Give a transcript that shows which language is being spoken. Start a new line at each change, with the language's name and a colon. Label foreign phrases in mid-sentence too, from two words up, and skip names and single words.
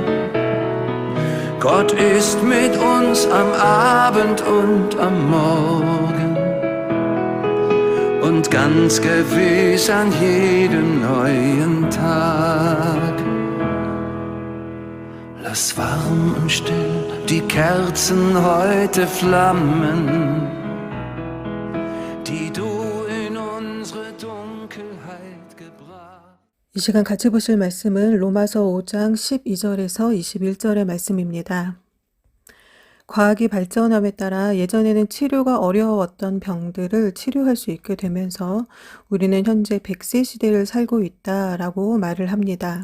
German: Gott ist mit uns am Abend und am Morgen und ganz gewiss an jedem neuen Tag. Lass warm und still die Kerzen heute flammen, die du in unsere Dunkelheit gebracht.
Korean: 이 시간 같이 보실 말씀은 로마서 5장 12절에서 21절의 말씀입니다. 과학이 발전함에 따라 예전에는 치료가 어려웠던 병들을 치료할 수 있게 되면서 우리는 현재 100세 시대를 살고 있다라고 말을 합니다.